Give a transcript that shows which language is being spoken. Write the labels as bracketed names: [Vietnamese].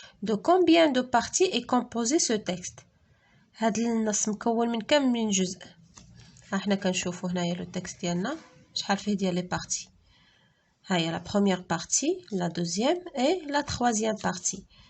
[French] De combien de parties est composé ce texte? [Arabic] هاد النص مكون من كم من جزء؟ احنا كنشوفوا هنايا لو تكست ديالنا شحال فيه ديال لي بارتي. هاهي [French] la première partie, la deuxième et la troisième partie.